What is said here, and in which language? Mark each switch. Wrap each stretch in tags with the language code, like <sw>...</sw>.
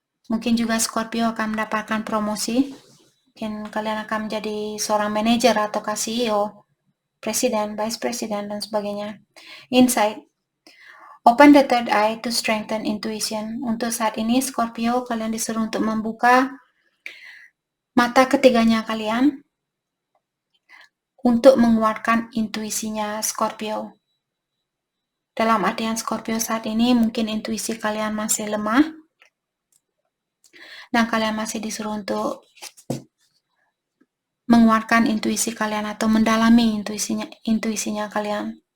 <id>Mungkin juga Scorpio akan mendapatkan promosi. Mungkin kalian akan menjadi seorang manajer atau CEO, presiden, vice president, dan sebagainya.</id> <en>Insight. Open the third eye to strengthen intuition.</en> <id>Untuk saat ini, Scorpio, kalian disuruh untuk membuka mata ketiganya kalian untuk menguatkan intuisinya Scorpio. Dalam artian Scorpio saat ini, mungkin intuisi kalian masih lemah, dan kalian masih disuruh untuk menguatkan intuisi kalian atau mendalami intuisinya kalian.</id>